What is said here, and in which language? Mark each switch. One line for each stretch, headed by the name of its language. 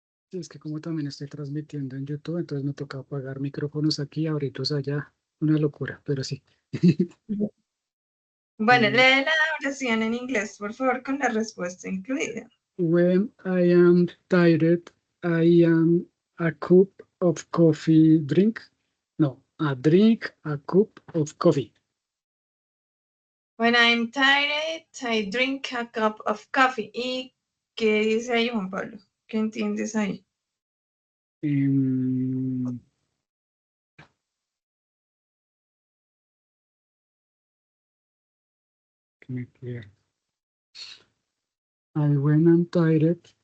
Spanish: Sí, es que como también estoy transmitiendo en YouTube, entonces me toca apagar micrófonos aquí, abrirlos allá. Una locura, pero sí. Bueno, Eh, lee la oración en inglés, por favor, con la respuesta incluida.
English: when I am tired, I am a cup of coffee drink. No, a drink a cup of coffee. When I'm tired, I drink a cup of coffee.
Spanish: ¿Y qué dice ahí, Juan Pablo? ¿Qué entiendes ahí? Em, que me pierdo.
English: I when I'm tired.